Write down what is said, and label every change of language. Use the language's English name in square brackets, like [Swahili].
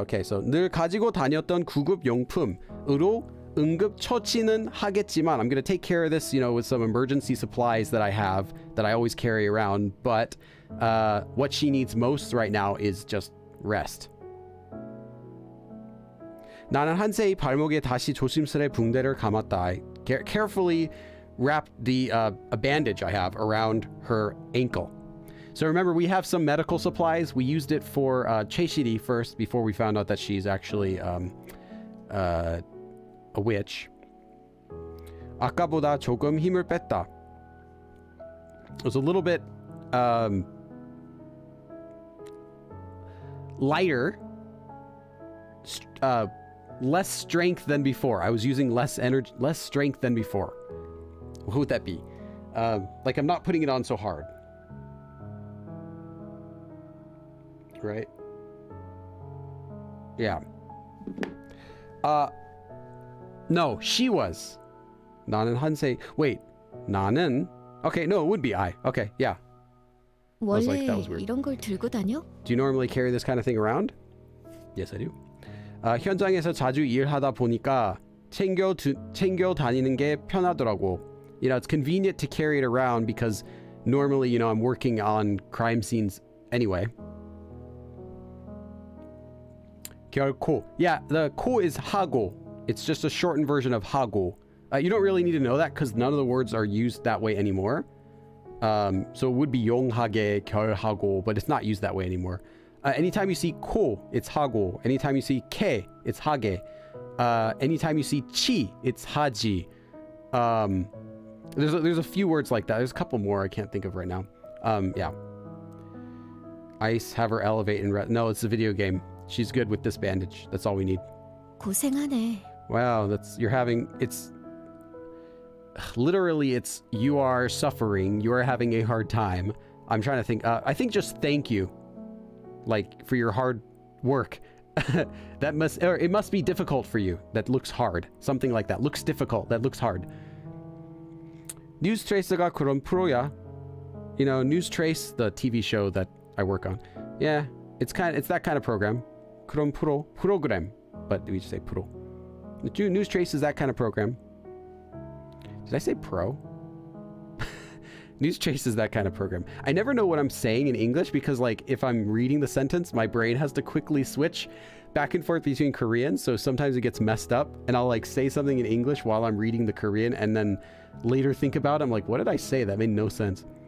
[English] Okay, so [Korean] 늘 가지고 다녔던 구급 용품으로 응급 처치는 하겠지만, [English] I'm going to take care of this, with some emergency supplies that I have that I always carry around, but what she needs most right now is just rest. [Korean] 나는 한세희 발목에 다시 조심스레 붕대를 감았다. [English] I carefully wrapped a bandage I have around her ankle. So remember, we have some medical supplies. We used it for Cheishiri first before we found out that she's actually a witch. 아까보다 조금 힘을 뺐다. It was a little bit lighter. Less strength than before. I was using less strength than before. What would that be? Like I'm not putting it on so hard. Right? Yeah. No, she was. [Korean] 나는 한세. [English] Wait. 나는. Okay, no, it would be I. Okay, yeah. [Korean] 원래 [English] like, that was weird. [Korean] 이런 걸 들고 다녀? [English] Do you normally carry this kind of thing around? Yes, I do. [Korean] 현장에서 자주 일하다 보니까 챙겨 다니는 게 편하더라고. [English] It's convenient to carry it around because normally, I'm working on crime scenes anyway. [Korean] 결코. [English] Yeah, the 코 is 하고. It's just a shortened version of 하고. You don't really need to know that because none of the words are used that way anymore. So it would be 용하게, 결하고, but it's not used that way anymore. Anytime you see 코, it's 하고. Anytime you see 케, it's 하게. Anytime you see 치, it's 하지. There's a few words like that. There's a couple more I can't think of right now. Yeah. Ice, have her elevate and no, it's a video game. She's good with this bandage. That's all we need. [Korean] 고생하네. [English] Wow, it's literally it's you are suffering, you are having a hard time. I'm trying to think. I think just thank you, like for your hard work. It must be difficult for you. That looks hard. Something like that. Looks difficult. That looks hard. [Korean] News Trace가 그런 프로야. [English] You know, News Trace, the TV show that I work on. Yeah, it's that kind of program. 그런 program, but we just say pro. News Trace is that kind of program. Did I say pro? News Trace is that kind of program. I never know what I'm saying in English because, like, if I'm reading the sentence, my brain has to quickly switch back and forth between Korean, so sometimes it gets messed up, and I'll, like, say something in English while I'm reading the Korean, and then later think about it, I'm like, what did I say? That made no sense.